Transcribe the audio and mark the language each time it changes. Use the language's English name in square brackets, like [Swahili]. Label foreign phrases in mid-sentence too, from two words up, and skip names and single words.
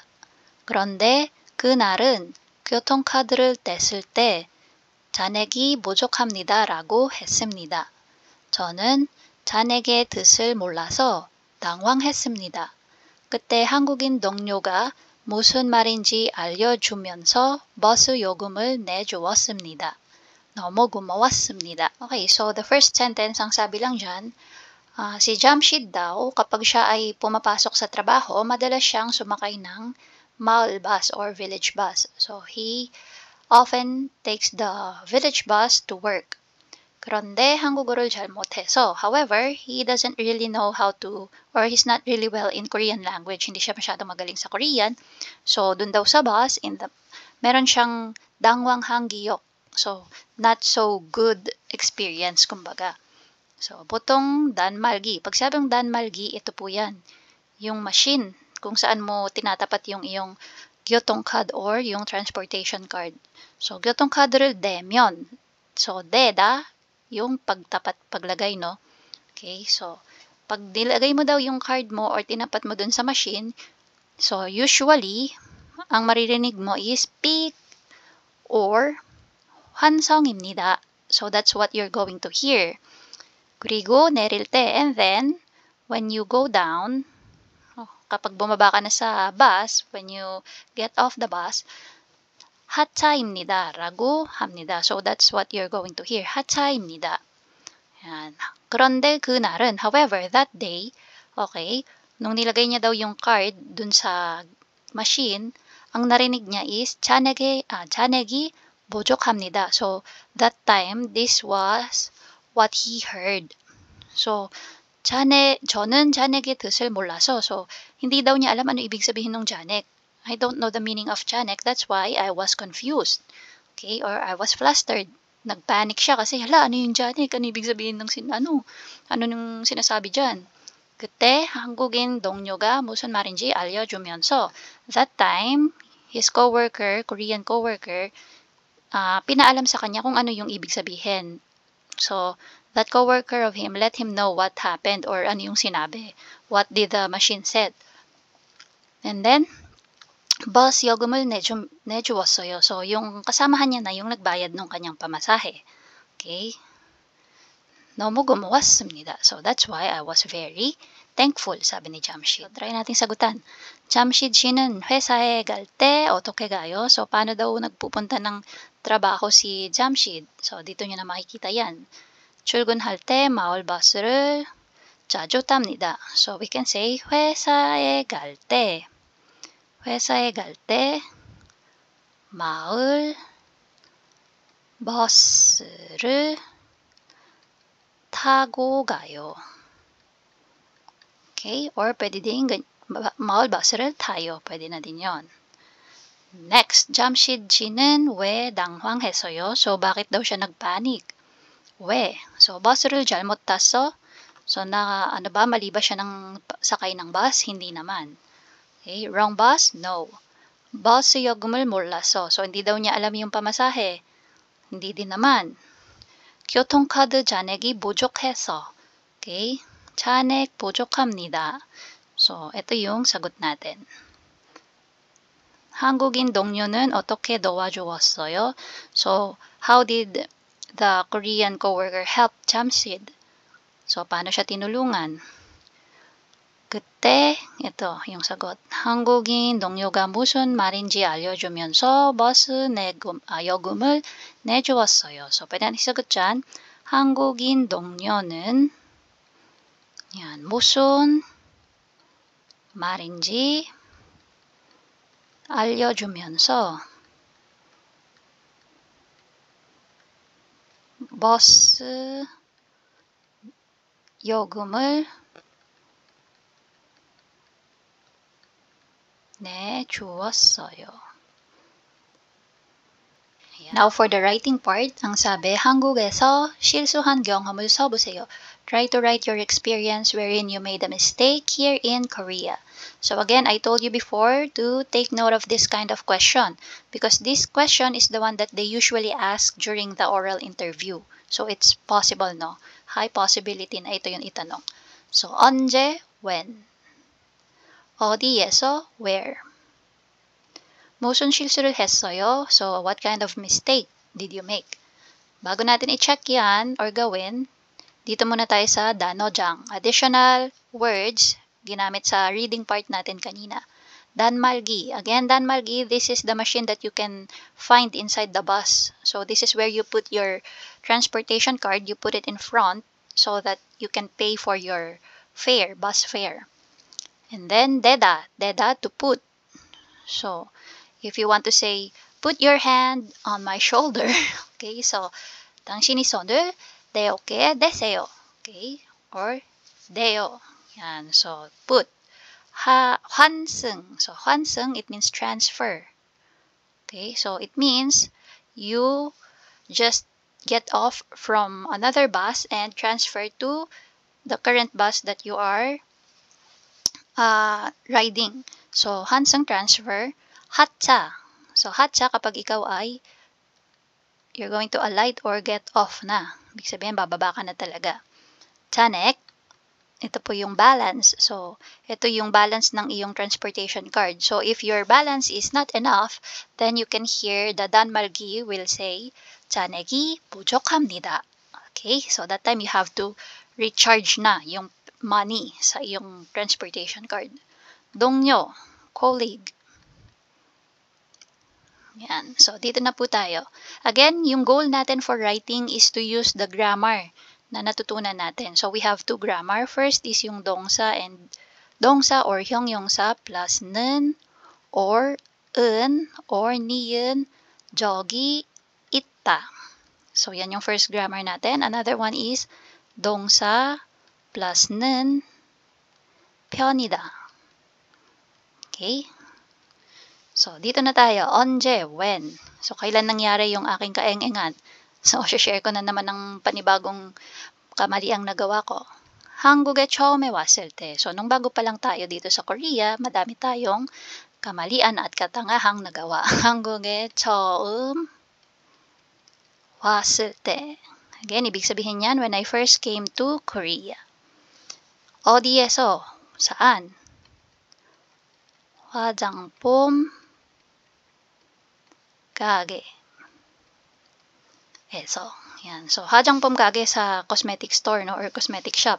[Korean] 그런데 그날은 교통카드를 뗐을 때 잔액이 부족합니다라고 했습니다. 저는 잔액의 뜻을 몰라서 당황했습니다. 그때 한국인 동료가 무슨 말인지 알려주면서 버스 요금을 내주었습니다. 너무 고마웠습니다. [English] Okay, so the first sentence, [Filipino] ang sabi lang dyan, si Jamshid daw, kapag siya ay pumapasok sa trabaho, madalas siyang sumakay ng maal bus or [English] village bus. So, he often takes the village bus to work. [Korean] 그런데 한국어를 잘 못해서, however, [English] he doesn't really know how to, or he's not really well in Korean language. [Filipino] Hindi siya masyadong magaling sa Korean. So, dun daw sa bus, meron siyang dangwanghang giyok. [English] So, not so good experience, [Filipino] kumbaga. [Korean] So, 보통 단말기. [Filipino] Pag sabing danmalgi, ito po yan. Yung machine kung saan mo tinatapat yung iyong gyotong card or yung [English] transportation card. [Korean] So, gyotong card를 대면. [Filipino] So, deda, yung pagtapat, paglagay, no? Okay, so, pag nilagay mo daw yung card mo or tinapat mo dun sa machine, so, usually, ang maririnig mo is 삐 or 환성입니다. [English] So, that's what you're going to hear. [Korean] 그리고 내릴 때, [English] and then, when you go down, [Filipino] kapag bumaba ka na sa bus, [English] when you get off the bus, [Korean] 하차입니다 라고 합니다. [English] So, that's what you're going to hear. [Korean] 하차입니다. Yan. 그런데 그날은, however, [English] that day, [Filipino] okay, nung nilagay niya daw yung card dun sa machine, ang narinig niya is [Korean] 잔액이 부족합니다. [English] So, that time, this was what he heard. So, [Korean] 저는 잔액의 뜻을 몰라서, [Filipino] so, hindi daw niya alam ano ibig sabihin ng 잔액. [English] I don't know the meaning of 잔액, that's why I was confused. Okay, or I was flustered. [Filipino] Nagpanic siya kasi, hala, ano yung 잔액? Ano ibig sabihin ng ano nung sinasabi dyan? [Korean] 그때 한국인 동료가 무슨 말인지 알려주면서, [English] that time, his coworker, Korean coworker, [Filipino] pinaalam sa kanya kung ano yung ibig sabihin. [English] So, that coworker of him let him know what happened or [Filipino] ano yung sinabi. [English] What did the machine said? [Korean] And then, bus 요금을 내주었어요. [Filipino] So, yung kasamahan niya na yung nagbayad ng kanyang pamasahe. [Korean] Okay? 너무 고마웠습니다. [English] So, that's why I was very thankful, [Filipino] sabi ni Jamshid. [Korean] So, [Filipino] try natin sagutan. [Korean] Jamshid 씨는 회사에 갈 때 어떻게 가요? [Filipino] So, paano daw nagpupunta ng trabaho si Jamshid? So, dito nyo na makikita yan. [Korean] 출근할 때 마을 버스를 자주 탑니다. [English] So, we can say [Korean] 회사에 갈 때 마을 버스를 타고 가요. Okay? Or [Filipino] pwede din [Korean] 마을 버스를 타요. [Filipino] Pwede na din yon. [Korean] Next, Jamshid 씨는 왜 당황했어요? [Filipino] So, bakit daw siya nagpanik? [Korean] 왜? So, 버스를 잘못 탔어? [Filipino] So, mali ba siya ng sakay ng bus? Hindi naman. [English] Okay, wrong bus? No. [Korean] 버스 요금을 몰라서. [Filipino] So, hindi daw niya alam yung pamasahe. Hindi din naman. [Korean] 교통카드 잔액이 부족해서. Okay? 잔액 부족합니다. [Filipino] So, ito yung sagot natin. [Korean] 한국인 동료는 어떻게 도와주었어요? [English] So, how did the Korean coworker help Jamshid? [Filipino] So, paano siya tinulungan? 그때, ito yung sagot. [Korean] 한국인 동료가 무슨 말인지 알려주면서 버스 요금을 내주었어요. [Filipino] So, pwede natin sagot dyan. [Korean] 한국인 동료는 yan, 무슨 말인지 알려주면서 버스 요금을 내주었어요. [English] Now for the writing part, [Filipino] ang sabi, [Korean] 한국에서 실수한 경험을 써보세요. [English] Try to write your experience wherein you made a mistake here in Korea. So again, I told you before to take note of this kind of question because this question is the one that they usually ask during the oral interview. So it's possible, no? High possibility [Filipino] na ito yung itanong. [Korean] So 언제, when. 어디에서, where. 무슨 실수를 했어요? [English] So, what kind of mistake did you make? [Filipino] Bago natin i-check yan or gawin, dito muna tayo sa 단어장. [English] Additional words [Filipino] ginamit sa [English] reading part [Filipino] natin kanina. [Korean] 단말기. Again, 단말기, [English] this is the machine that you can find inside the bus. So, this is where you put your transportation card. You put it in front so that you can pay for your fare, bus fare. And then, deda. Deda, to put. So, if you want to say, put your hand on my shoulder. Okay, so, [Korean] 당신이 손을 대어께 대세요. Okay, or 대요. [Filipino] Yan, [English] so, put. 환승. So, 환승, it means transfer. Okay, so it means you just get off from another bus and transfer to the current bus that you are riding. So, [Korean] 환승 transfer. 하차. [Filipino] So, hacha kapag ikaw ay [English] you're going to alight or get off [Filipino] na. Ibig sabihin, bababa ka na talaga. Tanek, ito po yung balance. So, ito yung balance ng iyong [English] transportation card. So, if your balance is not enough, then you can hear the 단말기 will say, [Korean] 잔액이 부족합니다. [English] Okay? So, that time you have to recharge [Filipino] na yung [English] money [Filipino] sa iyong [English] transportation card. [Korean] 동료, colleague. Yan. [Filipino] So, dito na po tayo. Again, yung goal natin [English] for writing is to use the grammar [Filipino] na natutunan natin. [English] So, we have two grammar. First is yung 동사 and 동사 or 형용사 plus 는 or 은 or [Korean] 니은 저기 있다. [Filipino] So, yan yung [English] first grammar [Filipino] natin. [English] Another one is 동사 plus [Korean] 는 편이다. [Filipino] Okay? So, dito na tayo. [Korean] 언제, when. [Filipino] So, kailan nangyari yung aking kaeng-engan? So, share ko na naman ng panibagong kamaliang nagawa ko. [Korean] 한국에 처음에 왔을 때. [Filipino] So, nung bago pa lang tayo dito sa Korea, madami tayong kamalian at katangahang nagawa. [Korean] 한국에 처음 왔을 때. [Filipino] Again, ibig sabihin yan, [English] when I first came to Korea. [Korean] 어디에서, saan? 화장품 가게. [Filipino] So, yan. So, [Korean] 화장품 가게 sa [English] cosmetic store, [Korean] no, or [English] cosmetic shop.